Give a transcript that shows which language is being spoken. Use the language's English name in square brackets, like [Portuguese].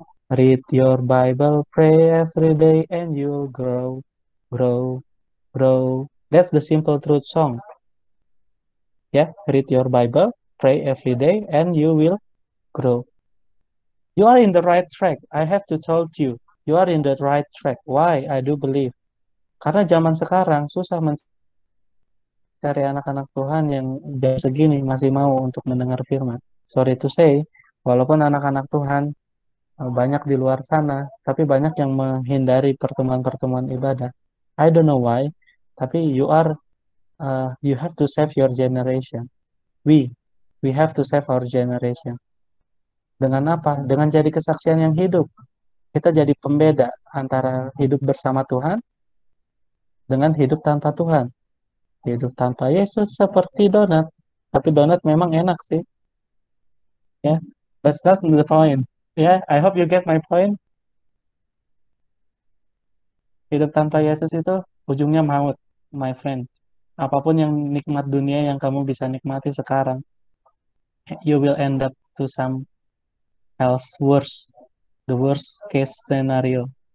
[English] Read your Bible, pray every day, and you'll grow, grow, grow. That's the simple truth song. Ya, read your Bible, pray every day, and you will grow. You are in the right track. I have to tell you, you are in the right track. Why? I do believe. [Indonesian] Karena zaman sekarang susah mencari anak-anak Tuhan yang jam segini masih mau untuk mendengar firman. [English] Sorry to say, [Indonesian] walaupun anak-anak Tuhan banyak di luar sana, tapi banyak yang menghindari pertemuan-pertemuan ibadah. [English] I don't know why, [Indonesian] tapi [English] you have to save your generation. We have to save our generation. [Indonesian] Dengan apa? Dengan jadi kesaksian yang hidup. Kita jadi pembeda antara hidup bersama Tuhan dengan hidup tanpa Tuhan. Hidup tanpa Yesus seperti donat. Tapi donat memang enak sih. [English] Ya, but that's not the point. Ya, I hope you get my point. [Indonesian] Hidup tanpa Yesus itu ujungnya maut, [English] my friend. [Indonesian] Apapun yang nikmat dunia yang kamu bisa nikmati sekarang, [English] you will end up to some else worse, the worst case scenario.